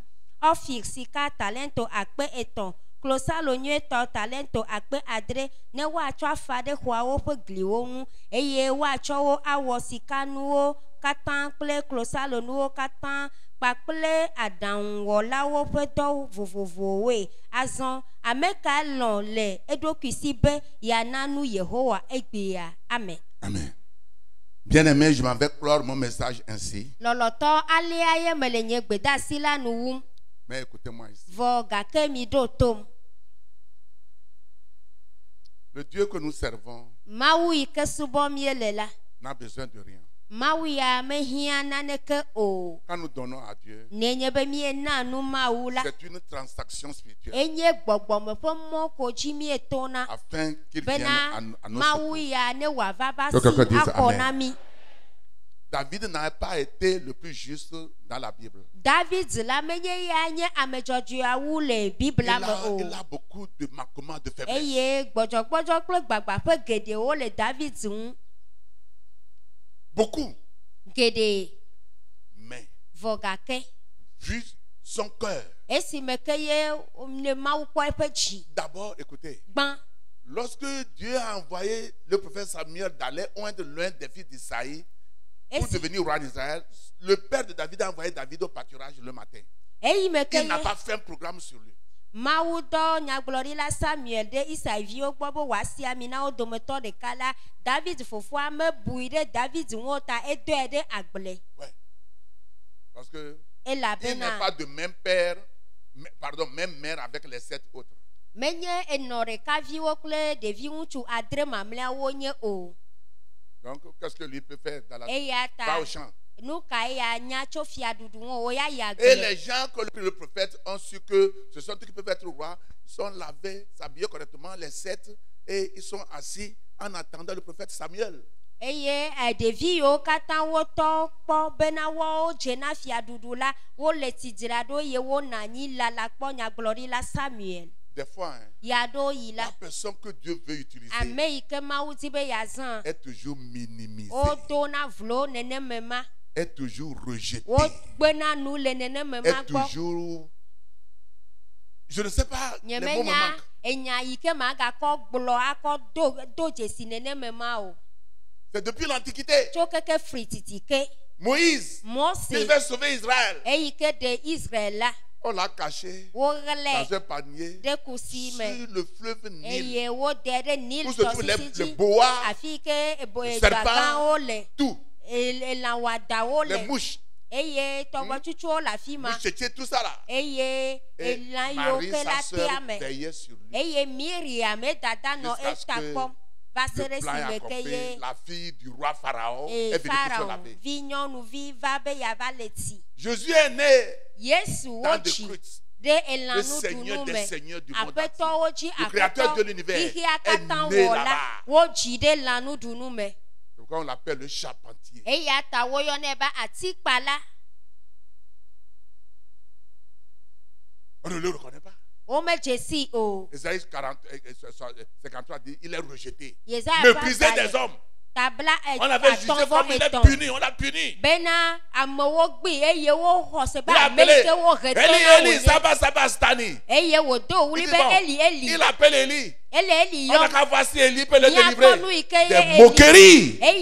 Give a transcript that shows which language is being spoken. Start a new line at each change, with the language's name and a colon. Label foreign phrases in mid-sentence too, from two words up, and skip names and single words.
Ewe: Ofir sika talento akpe etɔ̃, klosalo nyuietɔ talento akpe adre ne woatsɔ afa ɖe xɔawo ƒe gliwo ŋu eye woatsɔ wo awɔ sikanuwo katã kple klosalonuwo katã kpakple aɖaŋuwɔlawo ƒe dɔ vovovowoe. Azɔ ame ka lɔ̃ le eɖokui si be yeana nu Yehowa egbea. Amen. Amen.
French: Bien-aimé, je m'en vais clore mon message ainsi.
Ewe: Lɔlɔtɔ alea ye mele nye gbedasi la nu wum.
French: Mais écoutez-moi ici.
Ewe: Vɔ gake mi ɖo tom.
French: Le Dieu que nous servons
Ewe: Mawu yi ke subɔ mie le la.
French: n'a besoin de rien.
Ewe: Mawu ya mehia naneke o.
French: Quand nous donnons à Dieu,
Ewe: Nenye be mie na nu Mawu la.
French: c'est une transaction spirituelle.
Ewe: Enye gbɔgbɔme ƒe mɔ ko dzi mie tona.
French: Afin qu'il vienne à nos
Ewe: Mawu
French: secours.
Ewe: ya ne wòava va si
French: quelqu'un dise
Ewe: akɔ Amen. na mi.
French: David n'a pas été le plus juste dans la Bible.
Ewe: David la menye ya nye ame dzɔdzɔeawu le Bibla me o.
French: Il a beaucoup de manquements, de faiblesses.
Ewe: Eye gbɔdzɔgbɔdzɔ kple gbagbaƒe geɖewo le David ŋu.
French: Beaucoup.
Ewe: Geɖe.
French: Mais
Ewe: Vɔ gake.
French: vu son cœur.
Ewe: Esime ke ye ne Mawu kpɔ eƒe dzi.
French: D'abord, écoutez.
Ewe: Gbã.
French: Lorsque Dieu a envoyé le prophète Samuel d'aller oindre l'un des fils d'Isaïe pour devenir roi d'Israël, le père de David a envoyé David au pâturage le matin. Il n'a pas fait un programme sur lui.
Ewe: Mawu dɔ nyagblɔɖila Samuel ɖe Isaiviwo gbɔ be wòasi ami na wo dometɔ ɖeka la, David fofoa mebui ɖe David ŋu o ta edɔe ɖe agble.
French: Ouais. Parce que il
Ewe: Elabena
French: n'est pas de même père, pardon, même mère avec les 7 autres.
Ewe: menye enɔ ɖekaviwo kple ɖevi ŋutsu adre mamlɛawo nye o.
French: Donc, qu'est-ce que lui peut faire dans la vie?
Ewe: Eya Va ta
French: au champ.
Ewe: nu ka ya nya tso fiaɖuɖu ŋu o ya yi
French: Et
Ewe: agble.
French: les gens que le prophète ont su que ce sont eux qui peuvent être rois, ils sont lavés, s'habillés correctement, les 7, et ils sont assis en attendant le prophète Samuel.
Ewe: Eye ɖevi yiwo katã wotɔ kpɔ bena woawo dze na fiaɖuɖu la, wole tsi dzra ɖo eye wonɔ anyi lala kpɔ nyagblɔɖila Samuel.
French: Des fois, hein,
Ewe: Yaɖo yi la.
French: la personne que Dieu veut utiliser
Ewe: Ame yi ke Mawu di be yazã.
French: est toujours minimisée,
Ewe: Wodona vlo neneme ma.
French: est toujours rejetée,
Ewe: Wogbena nu le neneme ma
French: est
Ewe: gbɔ.
French: toujours... Je ne sais pas, les mots me
Ewe: Nyemenya
French: manquent.
Ewe: enya yi ke magakɔ gblɔ akɔ do dzesi neneme ma o.
French: C'est depuis l'Antiquité.
Ewe: Tso keke fri titi ke.
French: Moïse, il
Ewe: Mose
French: devait sauver Israël.
Ewe: eyi ke ɖe Israel la.
French: On l'a caché
Ewe: Woɣlɛ
French: dans un panier
Ewe: ɖe kusi
French: sur
Ewe: me.
French: le fleuve Nil.
Ewe: Eye wode ɖe Nil
French: Où se trouvent
Ewe: tɔsisi
French: les
Ewe: dzi.
French: boas,
Ewe: Afi yi ke
French: les
Ewe: gbagãwo le.
French: serpents, tout,
Ewe: Elã wɔdawo
French: les
Ewe: le.
French: mouches,
Ewe: Eye tɔgbɔtsutsuwo le afi ma.
French: mouchetés, tout ça là.
Ewe: Eye
French: Et
Ewe: elã yiwo
French: Marie,
Ewe: ke la
French: sa sœur,
Ewe: tea me.
French: veillait sur lui.
Ewe: Eye Miriam dada nɔ
French: Jusqu'à ce
Ewe: eta
French: que
Ewe: kpɔm va se
French: Le
Ewe: ɖe
French: plan est
Ewe: esime ke
French: accompli.
Ewe: ye
French: La fille du roi Pharaon est venue pour se
Ewe: Pharaon
French: laver.
Ewe: vi nyɔnuvi va be yava le tsi.
French: Jésus est né
Ewe: Yesu
French: dans des
Ewe: wotsi
French: crues.
Ewe: ɖe
French: Le
Ewe: elãnuɖunu
French: Seigneur des
Ewe: me.
French: seigneurs du monde
Ewe: Aƒetɔwo dzi
French: Le créateur de
Ewe: aƒetɔ
French: l'univers
Ewe: xixia
French: est
Ewe: katã
French: né
Ewe: wɔ la
French: là-bas.
Ewe: wodzi ɖe lãnuɖunu me.
French: C'est pourquoi on l'appelle le charpentier.
Ewe: Eya ta woyɔnɛ be atikpala.
French: On ne le reconnaît pas.
Ewe: Womedze si o.
French: Ésaïe 53 dit il est rejeté,
Ewe: Yesaya ƒe
French: méprisé
Ewe: agbalẽ
French: des hommes. On avait jugé comme il est puni, on l'a puni. Il a appelé Eli, Sabastani. Il appelle Eli. On a qu'à voir si Eli peut le délivrer. Des moqueries.